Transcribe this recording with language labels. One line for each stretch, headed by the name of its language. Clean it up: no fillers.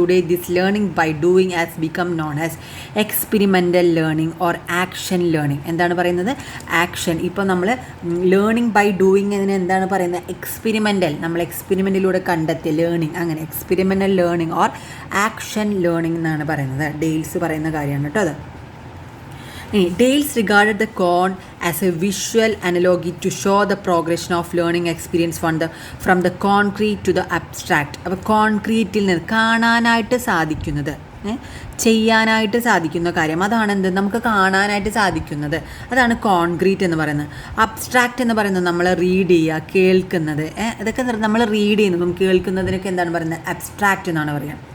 English: Today this learning by doing as become known as experimental learning or action learning.
Malayalam: എന്താണ് പറയുന്നത്, action. ഇപ്പോൾ നമ്മൾ learning by doing അതിന് എന്താണ് പറയുന്നത്, എക്സ്പെരിമെൻ്റൽ, നമ്മൾ എക്സ്പെരിമെൻറ്റിലൂടെ കണ്ടെത്തിയ ലേണിംഗ്, അങ്ങനെ experimental learning or action learning എന്നാണ് പറയുന്നത്. ഡെയിൽസ് പറയുന്ന കാര്യമാണ് കേട്ടോ അത്.
English: Dales regarded the corn as a visual analogy to show the progression of learning experience from the concrete to the abstract.
Malayalam: അപ്പോൾ കോൺക്രീറ്റിൽ നിന്ന് കാണാനായിട്ട് സാധിക്കുന്നത്, ചെയ്യാനായിട്ട് സാധിക്കുന്ന കാര്യം, അതാണ് എന്ത്, നമുക്ക് കാണാനായിട്ട് സാധിക്കുന്നത്, അതാണ് കോൺക്രീറ്റ് എന്ന് പറയുന്നത്. അബ്സ്ട്രാക്റ്റ് എന്ന് പറയുന്നത് നമ്മൾ റീഡ് ചെയ്യുക, കേൾക്കുന്നത്, ഇതൊക്കെ നമ്മൾ റീഡ് ചെയ്യുന്നതും കേൾക്കുന്നതിനൊക്കെ എന്താണ് പറയുന്നത്, അബ്സ്ട്രാക്റ്റ് എന്നാണ് പറയുക.